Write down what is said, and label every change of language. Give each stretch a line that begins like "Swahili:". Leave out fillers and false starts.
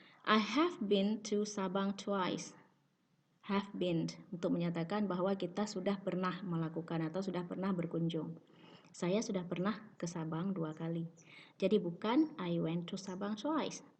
English: I have been to Sabang twice.
Indonesian: Have been, untuk menyatakan bahwa kita sudah pernah melakukan atau sudah pernah berkunjung. Saya sudah pernah ke Sabang 2 kali. Jadi bukan
English: I went to Sabang twice.